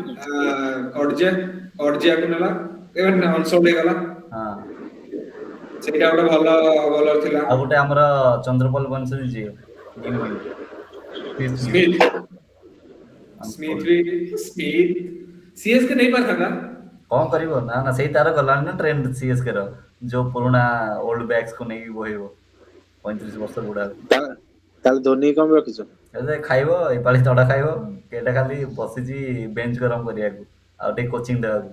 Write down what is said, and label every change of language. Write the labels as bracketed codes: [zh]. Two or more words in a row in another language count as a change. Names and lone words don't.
[or] କଡଜିଆକୁ ନେଲା ଏବେ ଅନସୋଲ୍ଡ ହେଇଗଲା। ହଁ ସେଇଟା ଗୋଟେ ଭଲ ବୋଲର ଥିଲା। ଆଉ ଗୋଟେ ଆମର ଚନ୍ଦ୍ରପଲ ବଂଶୀ ଯିଏ [hi] ସ୍ମିଥ सीएसके नहीं पार था [or] କଣ କରିବ ନା ନା ସେଇ ତାର ଗଲାଣି ନା ଟ୍ରେଣ୍ଡ ସିଏସ୍କେ ର ଯୋଉ ପୁରୁଣା [en] old bags [or] କୁ ନେଇକି ବୋହେଇବ 35 ବର୍ଷ ବୁଢା ତାହେଲେ ଧୋନି କଣ ରଖିଛ? ଏବେ ଖାଇବ ଏପାଳି ତଡା ଖାଇବ ଏଇଟା ଖାଲି ବସିଛି ବେଞ୍ଚ ଗରମ କରିବାକୁ ଆଉ ଟିକେ କୋଚିଂ ଦେବାକୁ